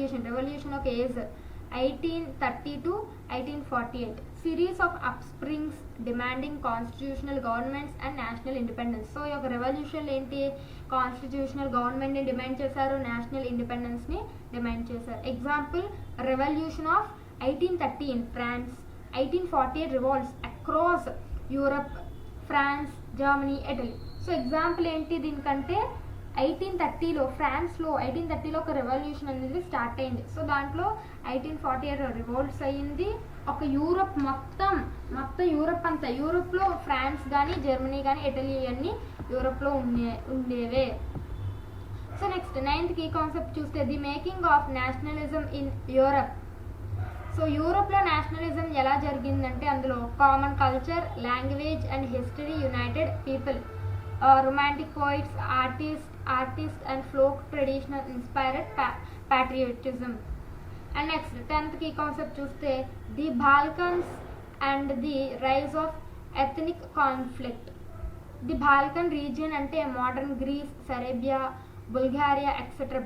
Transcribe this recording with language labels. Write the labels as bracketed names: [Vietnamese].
[English] Revolution ఒక age 1830 to 1848. Series of upsprings demanding constitutional governments and national independence. [Telugu] So ఈ యొక్క revolution ఏంటి, constitutional గవర్నమెంట్ని డిమాండ్ చేశారు, నేషనల్ ఇండిపెండెన్స్ని డిమాండ్ చేశారు. [English] Example, revolution of 1830 in France, 1848 revolts across Europe, France, Germany, Italy. [Telugu] So example ఏంటి దీనికంటే, 1830లో ఫ్రాన్స్లో 1830లో ఒక రెవల్యూషన్ అనేది స్టార్ట్ అయింది. సో దాంట్లో 1848 రివోల్ట్స్ అయ్యింది. ఒక యూరప్ మొత్తం యూరప్ అంతా, యూరప్లో ఫ్రాన్స్ కానీ, జర్మనీ కానీ, ఇటలీ అన్నీ యూరప్లో ఉండేవే. [English] so next 9th key concept [Telugu] చూస్తే [English] The making of nationalism in Europe. [Telugu] So యూరోప్లో నేషనలిజం ఎలా జరిగిందంటే అందులో [English] Common culture, language and history united people. Romantic poets, artists and folk traditional inspired patriotism. And next 10th key concept [Telugu] చూస్తే [English] the Balkans and the rise of ethnic conflict. The Balkan region [Telugu] అంటే [English] modern Greece, Serbia, Bulgaria etc.